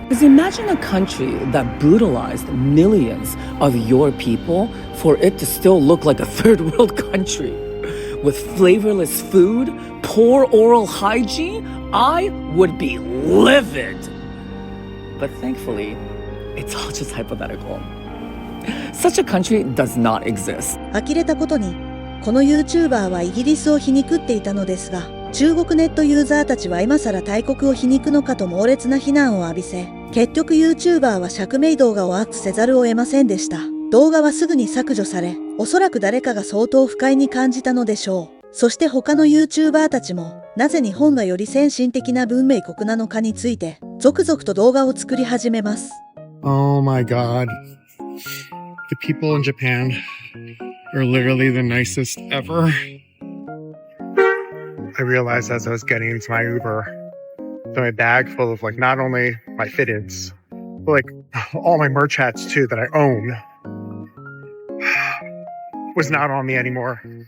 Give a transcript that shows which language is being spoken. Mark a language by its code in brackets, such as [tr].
[en] Because imagine a country that brutalized millions of your people for it to still look like a third world country. With flavorless food, poor oral hygiene, I would be livid. But thankfully, it's all just hypothetical. Such a country does not exist. [ja] 呆れたことに、この YouTuber はイギリスを皮肉っていたのですが、中国ネットユーザーたちは今更大国を皮肉のかと猛烈な非難を浴びせ、結局 YouTuber は釈明動画をアップせざるを得ませんでした。動画はすぐに削除され、おそらく誰かが相当不快に感じたのでしょう。そして他の YouTuber たちも、なぜ日本がより先進的な文明国なのかについて、続々と動画を作り始めます。 [en] Oh my God. The people in Japan are literally the nicest ever. I realized as I was getting into my Uber that my bag full of like not only my fitteds, but like all my merch hats too that I own was not on me anymore.